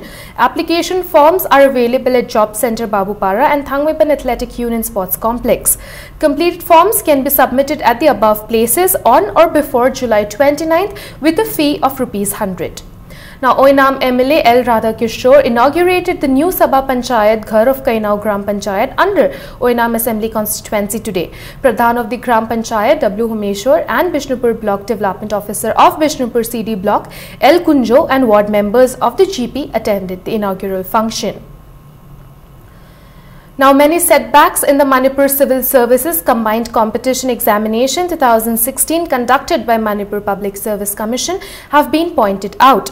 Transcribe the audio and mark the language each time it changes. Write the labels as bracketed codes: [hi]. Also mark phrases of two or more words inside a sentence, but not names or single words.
[en] Application forms are available at Job Center Babupara and Thangmeiban Athletic Union Sports Complex. Completed forms can be submitted at the above places on or before July 29th with a fee of Rs 100. Now, Oinam MLA L. Radhakishore inaugurated the new Sabha Panchayat Ghar of Kainau Gram Panchayat under Oinam Assembly constituency today. Pradhan of the Gram Panchayat W. Humeshwar and Bishnupur Block Development Officer of Bishnupur CD Block L. Kunjo and ward members of the GP attended the inaugural function. Now, many setbacks in the Manipur Civil Services Combined Competition Examination 2016 conducted by Manipur Public Service Commission have been pointed out.